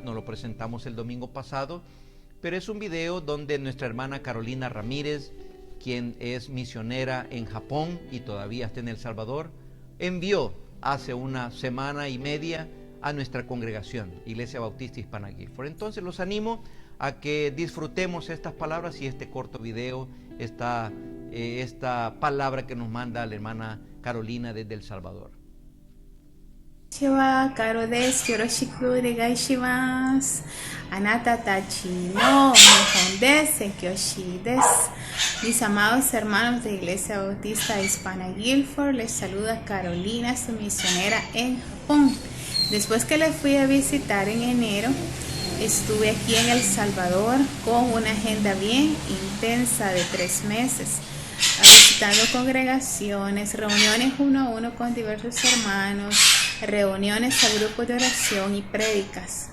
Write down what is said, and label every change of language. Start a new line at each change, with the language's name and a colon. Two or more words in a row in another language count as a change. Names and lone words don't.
Spanish: Nos lo presentamos el domingo pasado, pero es un video donde nuestra hermana Carolina Ramírez, quien es misionera en Japón y todavía está en El Salvador, envió hace una semana y media a nuestra congregación, Iglesia Bautista Hispana Guilford. Entonces los animo a que disfrutemos estas palabras y este corto video, esta palabra que nos manda la hermana Carolina desde El Salvador.
Japanese: こんにちは、カロです。よろしくお願いします。あなたたちの日本です。宣教師です。
Spanish: Mis amados hermanos de Iglesia Bautista Hispana Guilford, les saluda Carolina, su misionera en Japón. Después que le fui a visitar en enero, estuve aquí en El Salvador con una agenda bien intensa de 3 meses, visitando congregaciones, reuniones uno a uno con diversos hermanos, reuniones a grupos de oración y prédicas.